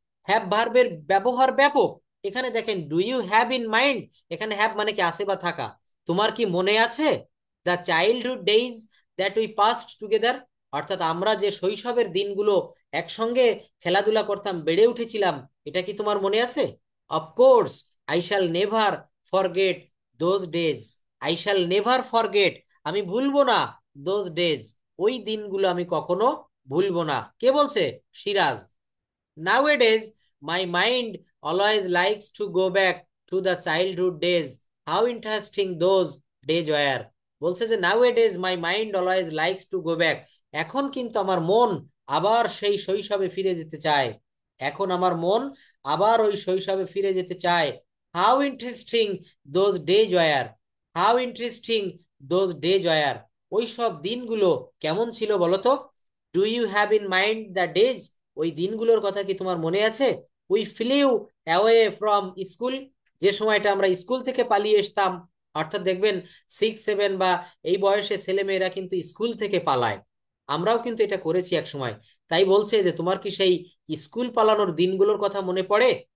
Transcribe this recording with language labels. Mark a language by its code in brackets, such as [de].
[bn] Have ভার্বের ব্যবহার ব্যাপক। এখানে দেখেন [en] do you have in mind, [bn] এখানে হ্যাভ মানে কি আছে বা থাকা, তোমার কি মনে আছে [en] the childhood days that we passed together, [bn] অর্থাৎ আমরা যে শৈশবের দিনগুলো একসঙ্গে খেলাধুলা করতাম, বেড়ে উঠেছিলাম, এটা কি তোমার মনে আছে? [en] of course, I shall never forget those days, I shall never forget, [bn] আমি ভুলবো না, [en] those days, [bn] ওই দিনগুলো আমি কখনো ভুলবো না। কে বলছে? Siraj. [en] Nowadays, my mind always likes to go back to the childhood days. How interesting those days were. [bn] বলছে যে [en] nowadays my mind always likes to go back. [bn] এখন কিন্তু আমার মন আবার সেই শৈশবে ফিরে যেতে চায়। এখন আমার মন আবার ওই শৈশবে ফিরে যেতে চায়। [en] How interesting those days were. How interesting those days were. [bn] ওই সব দিনগুলো কেমন ছিল বলো তো? [en] Do you have in mind the days? [bn] ওই দিনগুলোর কথা কি তোমার মনে আছে? [en] we flew away from school, [bn] যে সময়টা আমরা স্কুল থেকে পালিয়ে আসতাম। অর্থাৎ দেখবেন 6, 7 বা এই বয়সে ছেলেমেয়েরা কিন্তু স্কুল থেকে পালায়, আমরাও কিন্তু এটা করেছি এক সময়। তাই বলছে যে তোমার কি সেই স্কুল পালানোর দিনগুলোর কথা মনে পড়ে?